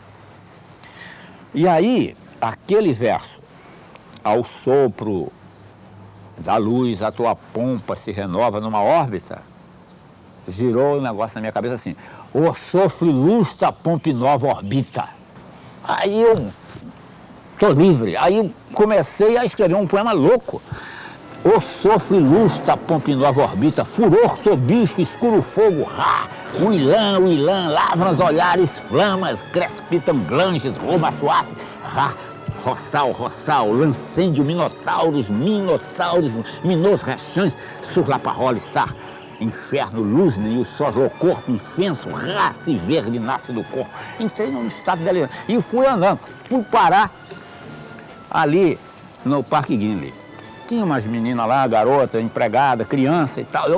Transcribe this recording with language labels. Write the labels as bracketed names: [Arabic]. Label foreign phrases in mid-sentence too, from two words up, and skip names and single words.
[Portuguese] E aí, aquele verso, ao sopro da luz, a tua pompa se renova numa órbita, virou um negócio na minha cabeça assim, o sofre luz da pompa nova orbita. Aí eu tô livre. Aí eu comecei a escrever um poema louco. O sofre luz da pompa nova orbita, furor, bicho, escuro fogo, rá, o ilã, lavras, olhares, flamas, crespitam, glanges, rouba suave, rá, roçal, lancêndio, minotauros, minos, rechãs, surlaparroles, sar, inferno, luzne, e o sol, o corpo, infenso, raça e verde nasce do corpo. Entrei num estado delirante. E fui andando, fui parar ali no Parque Guinle. tinha umas meninas lá, garota, empregada, criança e tal.